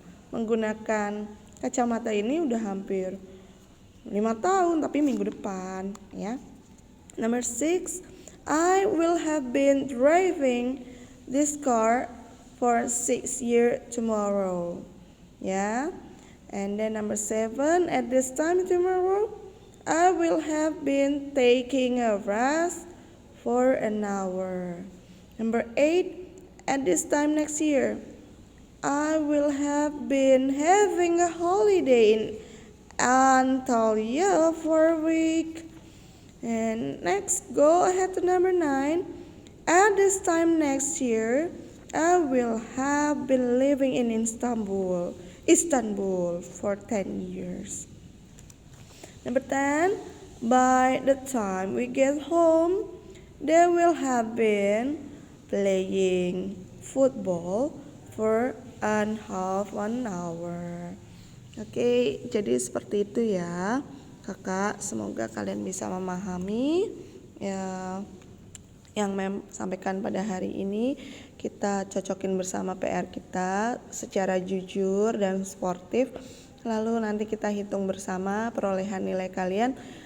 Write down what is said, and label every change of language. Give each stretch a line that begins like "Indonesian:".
Indonesian: Menggunakan kacamata ini udah hampir 5 tahun, tapi minggu depan ya.
English: Number 6, I will have been driving this car for 6 years tomorrow. Ya. And then number 7, at this time tomorrow, I will have been taking a rest for an hour. Number 8, at this time next year, I will have been having a holiday in Antalya for a week. And next, go ahead to number 9. At this time next year, I will have been living in Istanbul for 10 years. Number 10, by the time we get home, they will have been playing football for half an hour.
Indonesian: Oke, jadi seperti itu ya kakak. Semoga kalian bisa memahami ya yang Mem sampaikan pada hari ini. Kita cocokin bersama PR kita secara jujur dan sportif. Lalu nanti kita hitung bersama perolehan nilai kalian.